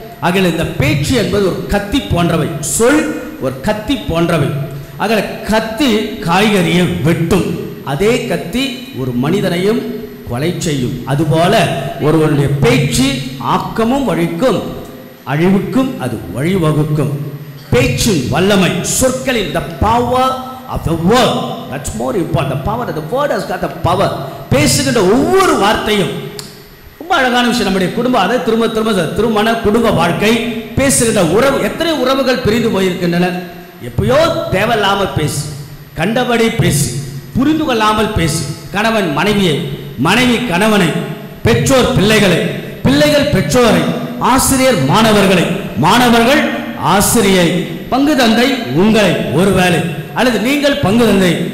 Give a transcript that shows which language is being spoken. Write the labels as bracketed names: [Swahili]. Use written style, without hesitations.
[Tamil] ஆகையால் இந்த பேச்சு என்பது ஒரு கத்தி போன்றவை. சொல் ஒரு கத்தி போன்றவை. ஆக கத்தி காய்கறியை வெட்டும், அதே கத்தி ஒரு மனிதனையும் கொலை செய்யும். அதுபோல ஒருவருடைய பேச்சு ஆக்கமும் வழிக்கும், அழிவுக்கும் அது வழிவகுக்கும். பேச்சு வல்லமை, சொற்களில் [English] the power of the word, that's more important. The power of the word has got the power. [Tamil] பேசுகின்ற ஒவ்வொரு வார்த்தையும் ரொம்ப அழகான விஷயம். நம்முடைய குடும்பம், அதை திருமண குடும்ப வாழ்க்கை, பேசுகின்ற உறவு, எத்தனை உறவுகள் பிரிந்து போயிருக்கின்றன. எப்பயோ தேவையில்லாமல் பேசி, கண்டபடி பேசி, புரிந்து கொள்ளாமல் பேசி, கணவன் மனைவியை, மனைவி கணவனை, பெற்றோர் பிள்ளைகளை, பிள்ளைகள் பெற்றோரை, ஆசிரியர் மாணவர்களை, மாணவர்கள் ஆசிரியை, பங்கு தந்தை உங்களை ஒருவேளை, அல்லது நீங்கள் பங்கு தந்தை.